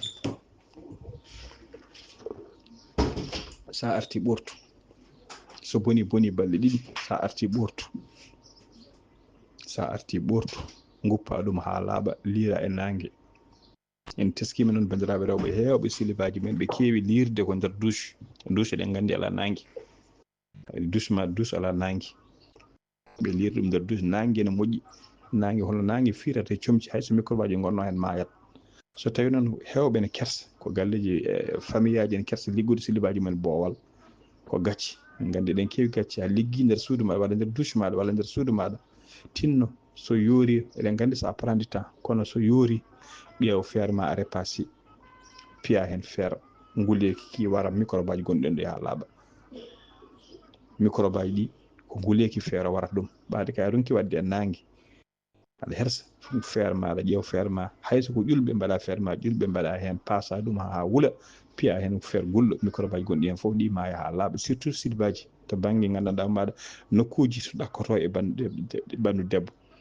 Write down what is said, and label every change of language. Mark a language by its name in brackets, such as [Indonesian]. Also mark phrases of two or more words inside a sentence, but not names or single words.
[Fula] sa arti ɓortu so boni balɗe ɗiɗi sa arti ɓortu guppa ɗum ha laaɓa liira e nangue en teskima noon bandiraɓe rewɓe hewɓe silibaji men ɓe keewi liirde ko nder douche ɗen gandi ala nangue douche ala nangue ɓe liiri ɗum nder douche nangue ne moƴƴi nangue hono nangue firata comci hayso microbe aji gonno hen mayat so tawi noon hewɓe ne kersa ko galleji famille aji ne kersa liggude silibaji men boowal ko gacci gandi ɗen keewi gacci ha liggi nder suudu maɗa walla nder douche maɗa walla nder suudu maɗa tinno so yoori eɗen gandi [French] ça prend du temps [Fula] kono so yoori ƴeew feere ma are passé piya hen feere nguleki ki wara microbe aji gonɗen ɗo ha laaɓa microbe aji ɗi ko nguleki feere warata ɗum ɓaade kay ronki wadde e nangue aɗa hersa feere maɗa ƴeew feere ma hayso ko ƴulɓe mbaɗa feere ma ƴulɓe mbaɗa hen passa ɗum ha wuula piya hen feere gulɗo microbe aji gonɗi hen foof ɗi maya ha laaɓa surtout silibaji to banggue gandanɗa maɗa nokkuji to ɗakkoto e ɓandu debbo